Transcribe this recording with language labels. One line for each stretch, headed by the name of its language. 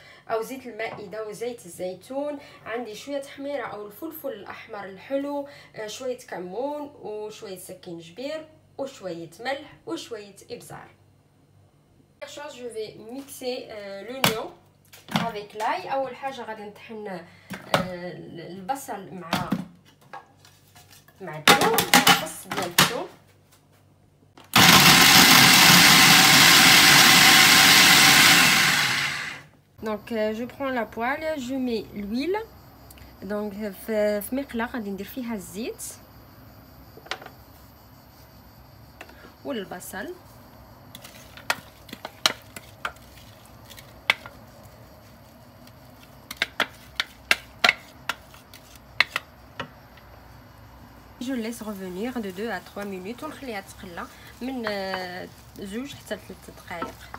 Arabic: او زيت المائده وزيت الزيتون، عندي شويه حميره او الفلفل الاحمر الحلو، شويه كمون وشويه سكينجبير وشويه ملح وشويه ابزار.
French: chose je vais mixer l'oignon avec l'ail.
Arabic: اول حاجه غادي نطحن البصل مع الثوم، الفص ديال الثوم.
French: Donc je prends la poêle, je mets l'huile.
Arabic: Donc في مقله غادي ندير فيها الزيت والبصل
French: je laisse revenir de 2 à 3 minutes
Arabic: ونخليها تقلى من 2 حتى 3 دقائق.